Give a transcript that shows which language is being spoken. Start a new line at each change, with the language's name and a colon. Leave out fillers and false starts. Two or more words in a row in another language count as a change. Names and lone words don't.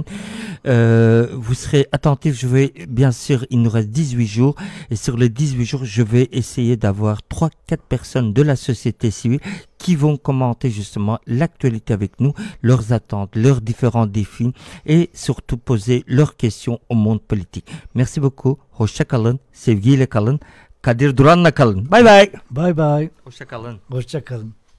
French: Vous serez attentifs, bien sûr, il nous reste 18 jours, et sur les 18 jours, je vais essayer d'avoir 3-4 personnes de la société civile qui vont commenter justement l'actualité avec nous, leurs attentes, leurs différents défis, et surtout poser leurs questions au monde politique. Merci beaucoup.
Turkish: Hoşça kalın, sevgiyle kalın. Kadir Duran'la kalın.
English: Bye bye. Bye bye.
Turkish: Hoşça kalın. Hoşça kalın.